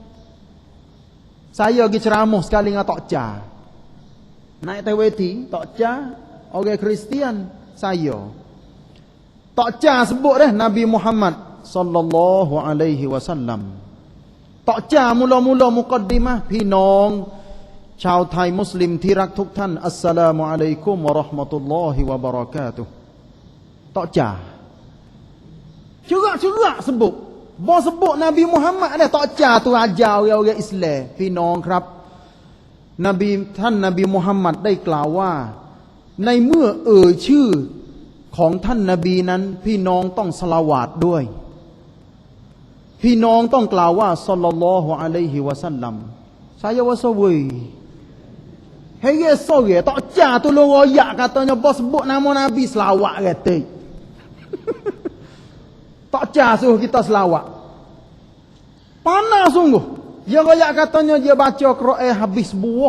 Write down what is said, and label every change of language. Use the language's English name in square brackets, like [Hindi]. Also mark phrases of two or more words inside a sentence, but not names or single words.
[Malay] Saya pergi ceramah sekali dengan Tok Cha. Naik teweti, Tok Cha, orang Kristian, saya. Tok Cha sebut dah Nabi Muhammad [Arabic] صلى الله عليه وسلم. [Malay] Tok Cha mula-mula mukaddimah, [Thai] พี่น้องชาวไทยมุสลิมที่รักทุกท่าน [Arabic] السلام عليكم ورحمة الله وبركاته [Malay] Tok Cha cerak-cerak sebut. Bawa sebut Nabi Muhammad dah. Tok Cha tu ajar orang-orang Islam. [Thai] พี่น้องครับท่านนบีมุฮัมมัดได้กล่าวว่าในเมื่อชื่อของท่านนบีนั้นพี่น้องต้องศอลาวาตด้วยพี่น้องต้องกล่าวว่า [Arabic] صلى الله عليه وسلم [Malay] saya rasa weh hei sore Tok Cha tu lo royak katanya bos sebut nama Nabi selawat kata. Tok Cha suruh kita selawat. Panas sungguh. Dia royak katanya dia baca Quran habis buah.